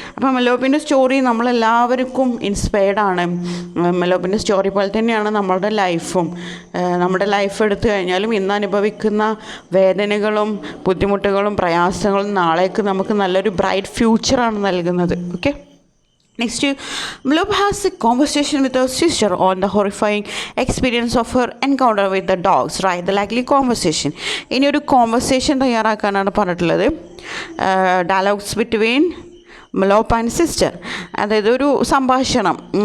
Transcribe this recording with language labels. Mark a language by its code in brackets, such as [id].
[ml] അപ്പം മെലോപ്പിൻ്റെ story നമ്മളെല്ലാവർക്കും ഇൻസ്പയർഡാണ്. മെലോപ്പിൻ്റെ story പോലെ തന്നെയാണ് നമ്മളുടെ ലൈഫും. നമ്മുടെ ലൈഫ് എടുത്തു കഴിഞ്ഞാലും ഇന്ന് അനുഭവിക്കുന്ന വേദനകളും ബുദ്ധിമുട്ടുകളും പ്രയാസങ്ങളും നാളേക്ക് നമുക്ക് നല്ലൊരു ബ്രൈറ്റ് ഫ്യൂച്ചറാണ് നൽകുന്നത്. Okay. [en] Next, Melope has a conversation with her sister on the horrifying experience of her encounter with the dogs. Write the likely conversation. [ml] ഇനി ഒരു കോൺവെർസേഷൻ തയ്യാറാക്കാനാണ് പറഞ്ഞിട്ടുള്ളത്. [en] Dialogues between മെലോപ്പ് and sister. [ml] അതായത് ഒരു സംഭാഷണം.